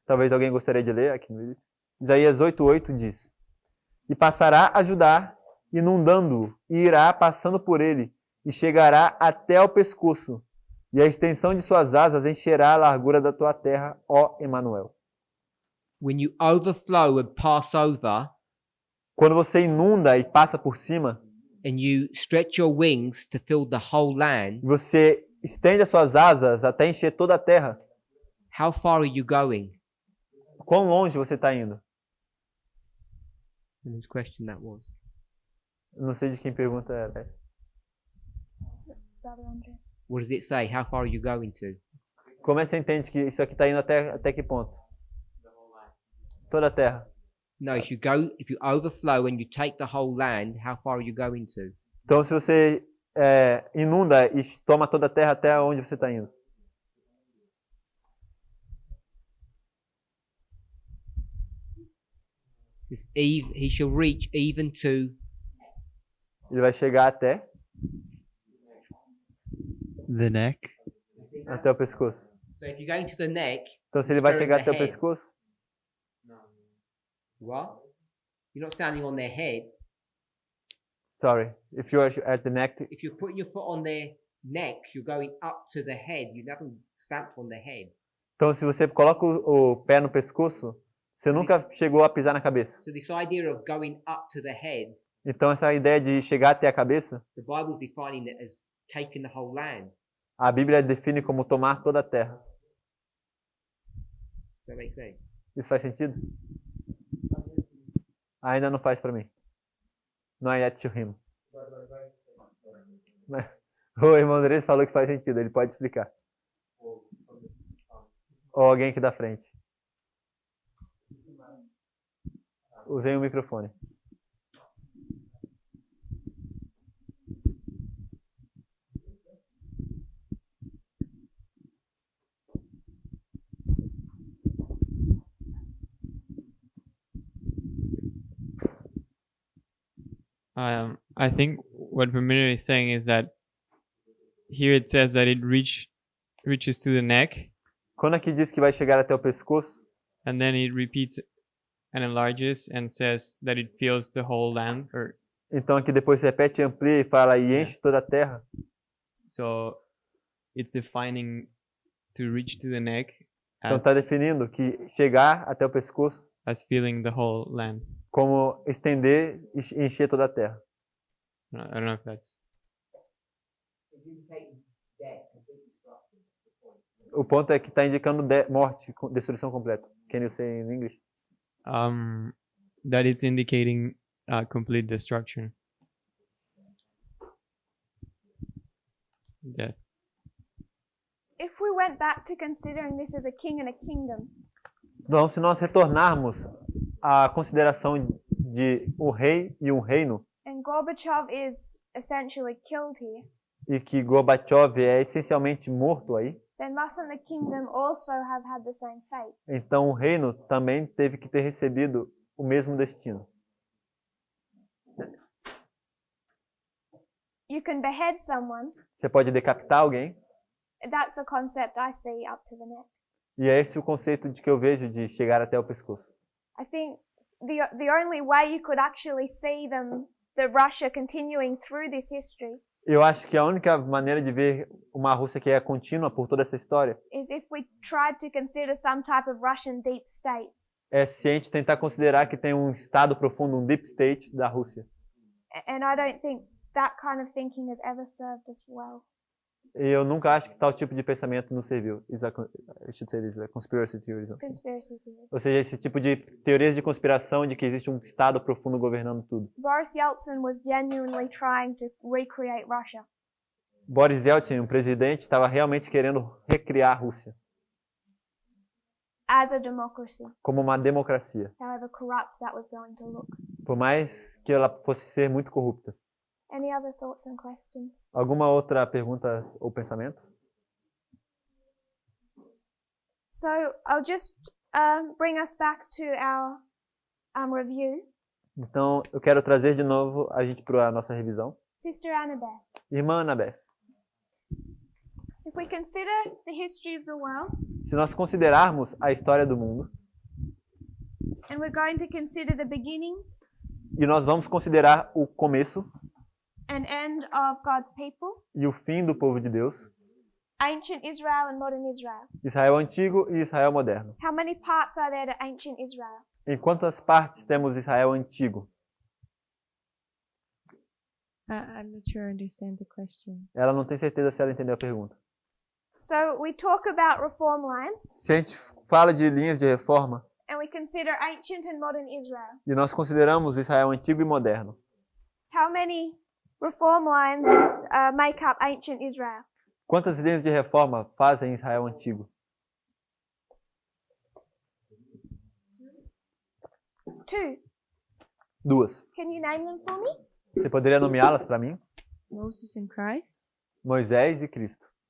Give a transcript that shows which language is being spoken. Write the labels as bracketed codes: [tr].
[pt] talvez alguém gostaria de ler aqui no vídeo. Isaías 8:8 diz: E passará a Judá, inundando-o, e irá passando por ele, e chegará até ao pescoço, e a extensão de suas asas encherá a largura da tua terra, ó Emanuel. [en] when you overflow and pass over, [pt] Quando você inunda e passa por cima, [en] and you stretch your wings to fill the whole land, [pt] você estende as suas asas até encher toda a terra. [en] how far are you going? [pt] Quão longe você está indo? [en] And whose question that was? [pt] Não sei de quem pergunta era essa. [en] Brother Andre. What does it say? How far are you going to? [pt] Como é que você entende que isso aqui está indo até que ponto? Toda a terra. [en] No, if you overflow and you take the whole land, how far are you going to? [pt] Então, se você inunda e toma toda a terra, até onde você está indo? [en] It says, he shall reach even to [pt] Ele vai chegar até [en] The neck. [pt] o pescoço. [en] So if you're going to the neck, [pt] Então, se ele vai [en] Sparing [pt] chegar [en] the [pt] até o [en] head. [pt] pescoço, [en] what? You're not standing on their head. sorry, if you are at the neck, If you're putting your foot on their neck, you're going up to the head. You haven't stamped on the head. [pt] então se você coloca o pé no pescoço, você nunca chegou a pisar na cabeça. [en] So this idea of going up to the head, [pt] Então, essa ideia de chegar até a cabeça, [en] the Bible's defining it as taking the whole land. [pt] a Bíblia define como tomar toda a terra. [en] Does that make sense? [pt] Isso faz sentido? Ainda não faz para mim. Não é [en] yet to him. [pt] Mas o irmão Andrés falou que faz sentido, ele pode explicar. Ou alguém aqui da frente. Usei o microfone. [en] I think what Pamela is saying is that here it says that it reaches to the neck, [pt] Quando aqui diz que vai chegar até o pescoço, [en] and then it repeats and enlarges and says that it fills the whole land. Or [pt] então aqui depois repete, amplia e fala e enche toda a terra. [en] so it's defining to reach to the neck [pt] Então [en] as, [pt] está definindo que chegar até o pescoço [en] as filling the whole land. [pt] como estender e encher toda a terra. [en] I don't know if that's [pt] O ponto é que está indicando morte, destruição completa. [en] Can you say in English? that it's indicating complete destruction. Death. If we went back to considering this as a king and a kingdom, [pt] Então, se nós retornarmos à consideração de um rei e um reino, [en] and Gorbachev is essentially killed here, [pt] e que Gorbachev é essencialmente morto aí, [en] then mustn't the kingdom also have had the same fate? [pt] então o reino também teve que ter recebido o mesmo destino. [en] You can behead someone. [pt] Você pode decapitar alguém, [en] That's the concept I see up to the neck. [pt] e é esse o conceito de que eu vejo de chegar até o pescoço. [en] I think the only way you could actually see the Russia continuing through this history [pt] Eu acho que a única maneira de ver uma Rússia que é contínua por toda essa história [en] is if we tried to consider some type of Russian deep state. [pt] é se a gente tentar considerar que tem um estado profundo, um deep state da Rússia. [en] And I don't think that kind of thinking has ever served us well. [pt] E eu nunca acho que tal tipo de pensamento nos serviu. [en] I should say this, conspiracy theories. Conspiracy theory. [pt] Ou seja, esse tipo de teorias de conspiração de que existe um estado profundo governando tudo. [en] Boris Yeltsin was genuinely trying to recreate Russia. [pt] Boris Yeltsin, um presidente, estava realmente querendo recriar a Rússia [en] As a democracy, [pt] como uma democracia, [en] however corrupt that was going to look. [pt] por mais que ela fosse ser muito corrupta. [en] Any other thoughts and questions? [pt] Alguma outra pergunta ou pensamento? [en] So I'll just bring us back to our review. [pt] Então, eu quero trazer de novo a gente para a nossa revisão. [en] Sister Annabeth, [pt] Irmã Annabeth, [en] if we consider the history of the world, [pt] se nós considerarmos a história do mundo, [en] and we're going to consider the beginning [pt] e nós vamos considerar o começo [en] and end of God's people, [pt] e o fim do povo de Deus, [en] ancient Israel and modern Israel, [pt] Israel antigo e Israel moderno. [en] how many parts are there to ancient Israel? [pt] Em quantas partes temos Israel antigo? [en] I'm not sure I understand the question. [pt] Ela não tem certeza se ela entendeu a pergunta. [en] So we talk about reform lines, [pt] Se a gente fala de linhas de reforma [en] and we consider ancient and modern Israel. [pt] e nós consideramos Israel antigo e moderno, [en] How many reform lines make up ancient Israel? [pt] quantas linhas de reforma fazem Israel antigo? [en] 2. [pt] 2. [en] Can you name them for me? [pt] Você poderia nomeá-las para mim? [en] Moses and Christ? [pt] Moisés e Cristo.